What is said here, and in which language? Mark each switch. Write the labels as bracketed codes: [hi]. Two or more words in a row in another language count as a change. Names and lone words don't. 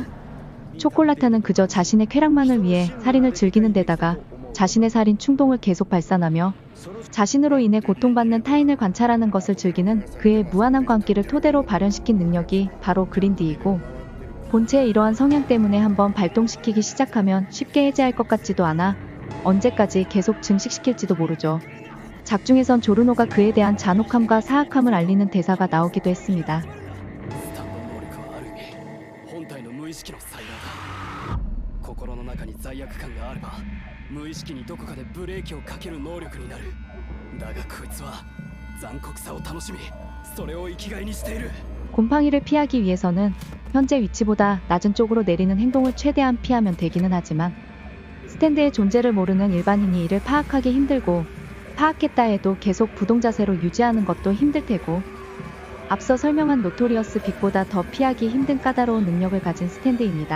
[ko] 초콜라타는 그저 자신의 쾌락만을 위해 살인을 즐기는 데다가 자신의 살인 충동을 계속 발산하며 자신으로 인해 고통받는 타인을 관찰하는 것을 즐기는 그의 무한한 광기를 토대로 발현시킨 능력이 바로 그린디이고 본체의 이러한 성향 때문에 한번 발동시키기 시작하면 쉽게 해제할 것 같지도 않아 언제까지 계속 증식시킬지도 모르죠. 작중에선 조르노가 그에 대한 잔혹함과 사악함을 알리는 대사가 나오기도 했습니다. [ja] スタンド能力はある意味本体の無意識の再現だ。心の中に罪悪感があれば無意識にどこかでブレーキをかける能力になる。だがこいつは残酷さを楽しみそれを生きがいにしている。 [ko] 곰팡이를 피하기 위해서는 현재 위치보다 낮은 쪽으로 내리는 행동을 최대한 피하면 되기는 하지만 스탠드의 존재를 모르는 일반인이 이를 파악하기 힘들고 파악했다 해도 계속 부동자세로 유지하는 것도 힘들 테고 앞서 설명한 노토리어스 빅보다 더 피하기 힘든 까다로운 능력을 가진 스탠드입니다.